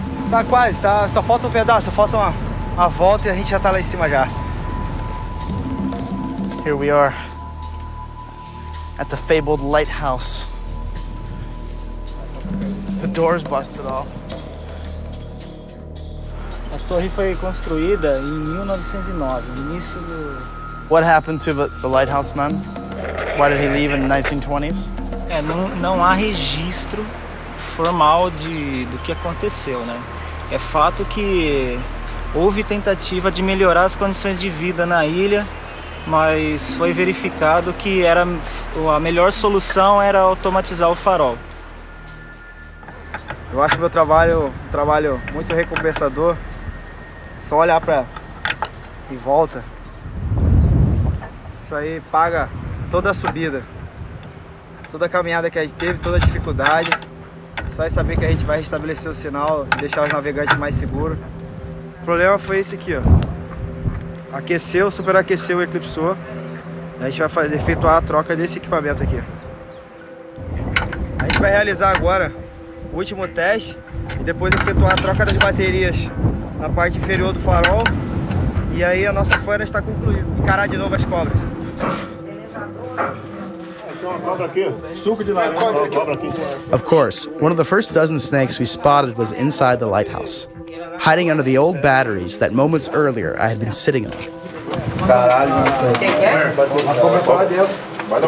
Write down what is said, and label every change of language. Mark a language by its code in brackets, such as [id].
[pt] Tá quase, tá, só falta um pedaço, só falta uma volta e a gente já tá lá em cima já. [en] Here we are at the fabled lighthouse. The door's busted off. [pt] A torre foi construída em 1909, no início do... [en] What happened to the lighthouse man? Why did he leave in the 1920s? [pt] Não há registro formal do que aconteceu, né? É fato que houve tentativa de melhorar as condições de vida na ilha, mas foi verificado que a melhor solução era automatizar o farol. Eu acho meu trabalho um trabalho muito recompensador. Só olhar em volta. Isso aí paga toda a subida, toda a caminhada que a gente teve, toda a dificuldade. Só é saber que a gente vai restabelecer o sinal, deixar os navegantes mais seguros. O problema foi esse aqui, ó. Aqueceu, superaqueceu, eclipsou. A gente vai efetuar a troca desse equipamento aqui. A gente vai realizar agora o último teste e depois efetuar a troca das baterias na parte inferior do farol. E aí a nossa faina está concluída. Encarar de novo as cobras. [en] Of course, one of the first dozen snakes we spotted was inside the lighthouse, hiding under the old batteries that moments earlier I had been sitting on. [pt] Caralho, a cobra tá lá dentro.